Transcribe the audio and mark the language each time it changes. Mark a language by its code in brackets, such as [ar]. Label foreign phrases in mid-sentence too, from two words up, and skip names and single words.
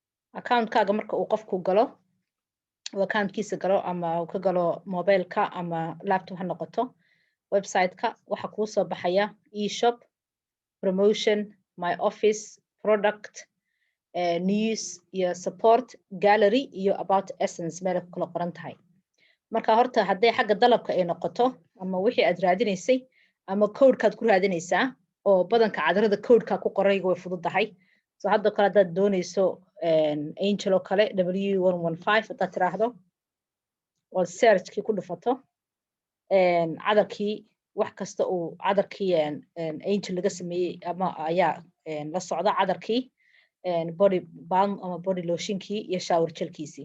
[so] account-kaaga marka uu qofku galo oo account-kiisa galo ama uu ka galo mobile-ka ama laptop ha noqoto website-ka waxa kuu soo baxaya [en] e-shop, promotion, my office, product, news [so] iyo [en] support, gallery [so] iyo [en] about essence [so] meel ku kala qoran tahay. Marka horta hadday xagga dalabka ay noqoto ama wixii aad raadinaysay ama code-kaad ku raadinaysaa oo badanka cadarada code-ka ku qoray way fududahay. So hadda kale hadaad doonayso angel oo kale W115 hadaad tiraahdo oo search-kii ku dhufato cadarkii wax kasta uu cadarkii angel laga sameeyey ama ayaa la socda cadarkii [en] body balm [so] ama [en] body lotionkii [so] iyo [en] shower gelkiisii.